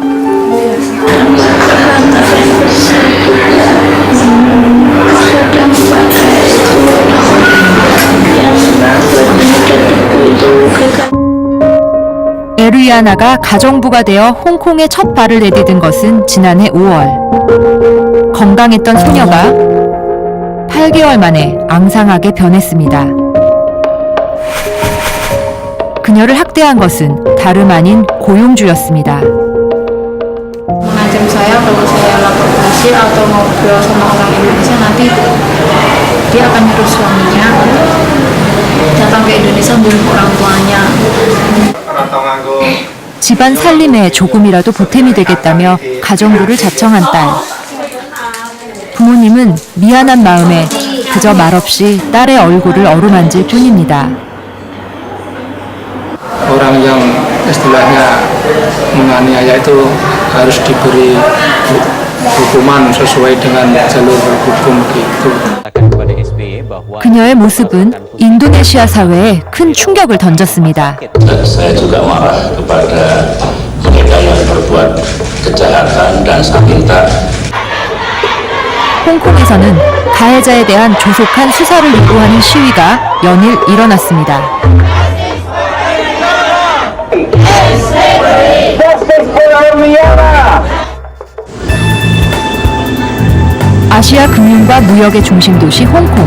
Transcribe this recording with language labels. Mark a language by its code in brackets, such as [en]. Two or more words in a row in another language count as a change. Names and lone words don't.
[ko] 에르리아나가 가정부가 되어 홍콩에 첫 발을 내디딘 것은 지난해 5월. 건강했던 소녀가 8개월 만에 앙상하게 변했습니다. 그녀를 학대한 것은 다름 아닌 고용주였습니다. [id] Mengancam saya kalau saya lapor polisi atau ngobrol sama orang Indonesia nanti dia akan nyuruh suaminya datang ke Indonesia bunuh orang tuanya. [ko] 집안 살림에 조금이라도 보탬이 되겠다며 가정부를 자청한 딸. 부모님은 미안한 마음에 그저 말없이 딸의 얼굴을 어루만질 뿐입니다. [id] Orang yang istilahnya menganiaya itu harus diberi hukuman sesuai dengan jalur hukum gitu. [ko] 그녀의 모습은 인도네시아 사회에 큰 충격을 던졌습니다. [id] Saya juga marah kepada mereka yang berbuat kejahatan dan sakinta. [ko] 홍콩에서는 가해자에 대한 조속한 수사를 요구하는 시위가 연일 일어났습니다. 아시아 금융과 무역의 중심 도시 홍콩.